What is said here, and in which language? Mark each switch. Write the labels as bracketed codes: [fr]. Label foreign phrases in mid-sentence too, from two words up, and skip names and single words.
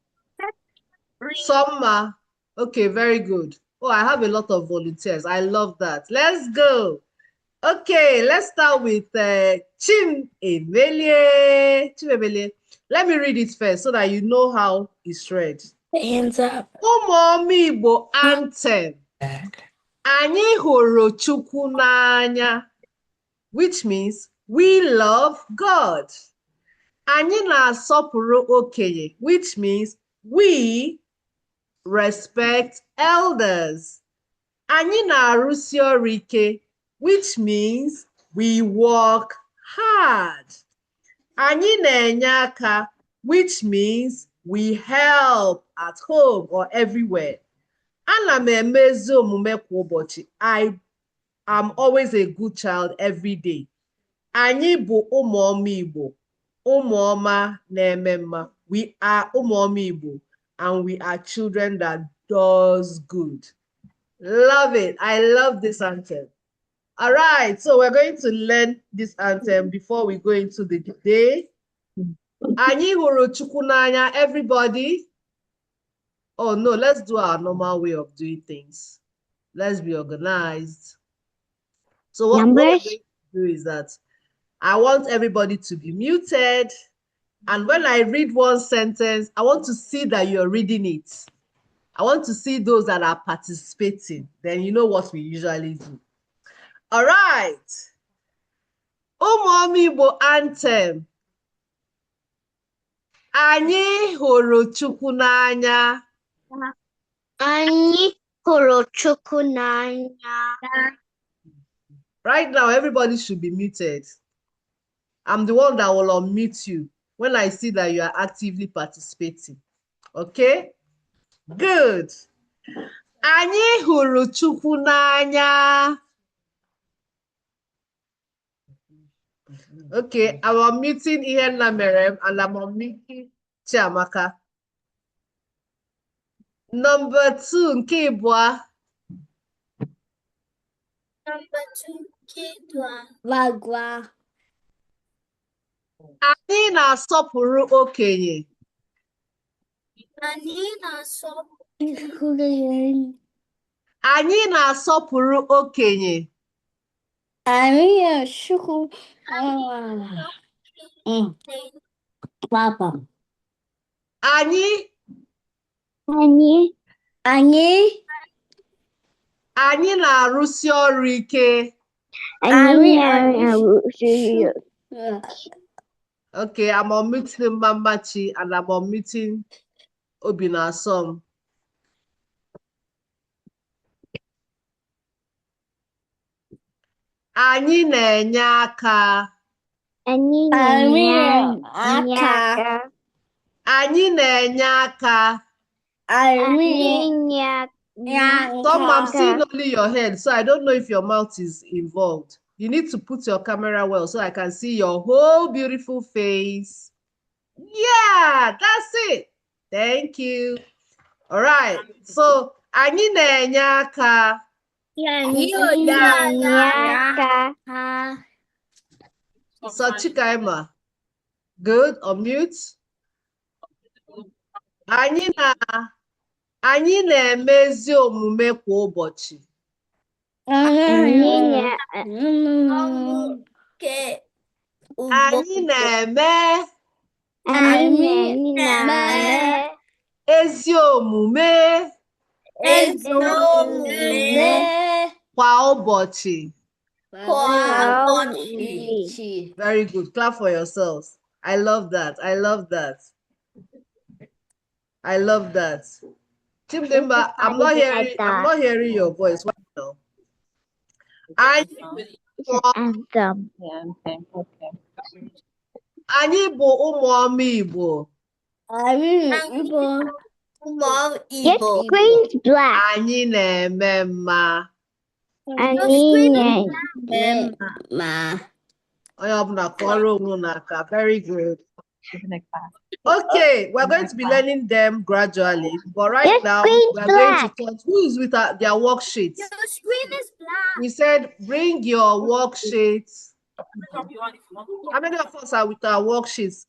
[en] Summer. Okay, very good. Oh, I have a lot of volunteers. I love that. Let's go. Okay, let's start with Chimemelie. Chimemelie. Let me read it first so that you know how it's read. Hands up. [ig] Ụmụ Igbo anthem. [en] Back. [ig] Anyị hụrụ Chukwu n'anya, [en] which means we love God. [ig] Anyị na-asọpụrụ okenye, [en] which means we respect elders. [ig] Anyị na-arụsi ọrụ ike, [en] which means we work hard. [ig] Anyị na-enye aka, [en] which means we help at home or everywhere. [ig] Ana m eme ezi omume kwa ụbọchị. [en] I am always a good child every day. [ig] Anyị bụ ụmụ ọma Igbo, ụmụ ọma na-eme mma. [en] We are [ig] ụmụ ọma Igbo [en] and we are children that does good. Love it. I love this anthem. All right, so we're going to learn this anthem before we go into the day. [ig] Anyị hụrụ Chukwu n'anya, [en] everybody. Oh no, let's do our normal way of doing things. Let's be organized. So what we're going to do is that I want everybody to be muted. And when I read one sentence, I want to see that you're reading it. I want to see those that are participating. Then you know what we usually do. All right. [ig] Ụmụ Igbo anthem. Anyị hụrụ Chukwu n'anya. Anyị hụrụ Chukwu n'anya. [en] Right now, everybody should be muted. I'm the one that will unmute you when I see that you are actively participating. Okay? Good. [ig] Anyị hụrụ Chukwu n'anya. [en] Okay, I'm unmuting Ihenna Merem and I'm unmuting Chiamaka. Number 2, [ig] nke ịbụa. [en] Number 2, Kidwa. Lagwa. [ig] Anyị na-asọpụrụ okenye. Anyị na-asọpụrụ Anyị na-asọpụrụ okenye. Anyị na-asọpụrụ Papa. Anyị na-arụsi ọrụ ike. [en] Okay, I'm unmuting Mamachi and I'm unmuting Obinasom. [ig] Anyị na-enye aka. Anyị na-enye aka. Anyị na-enye aka. [en] Some I'm seeing only your head, so I don't know if your mouth is involved. You need to put your camera well so I can see your whole beautiful face. Yeah, that's it. Thank you. All right. So, [ig] anyị na-enye aka. [en] So, Chikaima. Good. Unmute. [ig] Anyị na-eme ezi omume kwa ụbọchị. Anyị na-eme ezi omume kwa ụbọchị. [en] Very good. Clap for yourselves. I love that. I love that. I love that. Chimdemba, I'm not hearing your voice right now. [ig] Anyị bụ ụmụ ọma Igbo. [en] Your screen's black. [ig] Anyị na-eme mma. Anyị na-eme mma. [en] Very good. Okay, we're going to be learning them gradually, but right now we're going to talk who is with their worksheets. The screen is black. We said bring your worksheets. How many of us are with our worksheets?